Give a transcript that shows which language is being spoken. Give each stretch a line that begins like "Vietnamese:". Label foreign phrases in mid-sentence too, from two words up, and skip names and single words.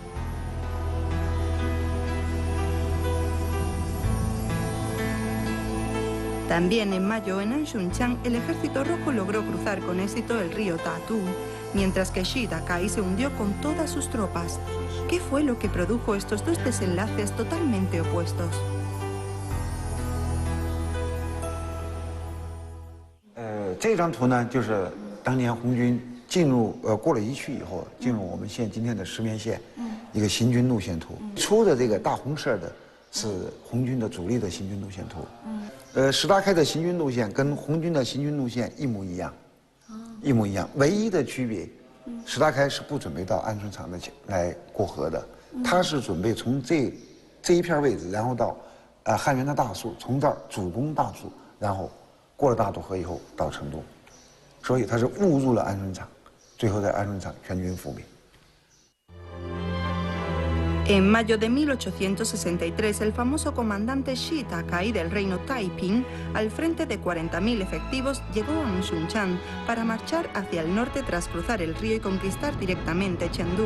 Spanish: También en mayo en Anshunchan el Ejército Rojo logró cruzar con éxito el río Tatu, mientras que Shida Kai se hundió con todas sus tropas. ¿Qué fue lo que produjo estos 2 desenlaces totalmente opuestos?
Chinese: 这张图呢，就是当年红军进入过了一区以后，进入我们县今天的石棉县，一个行军路线图。出的这个大红色的是红军的主力的行军路线图。石达开的行军路线跟红军的行军路线一模一样，一模一样。唯一的区别，石达开是不准备到安顺场的来过河的，他是准备从这一片位置，然后到汉源的大树，从这儿主攻大树，然后 过了大渡河以后到成都，所以他是误入了安顺场，最后在安顺场全军覆灭。
Spanish: En mayo de 1863, el famoso comandante Shida Kai del reino Taiping, al frente de 40.000 efectivos, llegó a Anshunchan para marchar hacia el norte tras cruzar el río y conquistar directamente Chengdu.